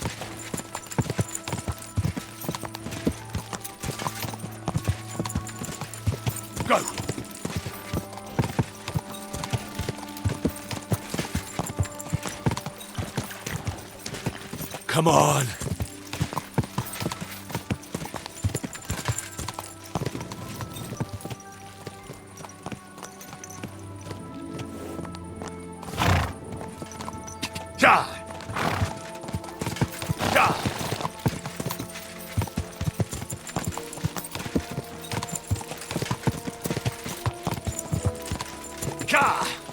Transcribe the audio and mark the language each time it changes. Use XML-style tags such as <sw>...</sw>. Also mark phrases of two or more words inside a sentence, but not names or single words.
<en>Go! Come on! Ja! Ja! Ka!</en>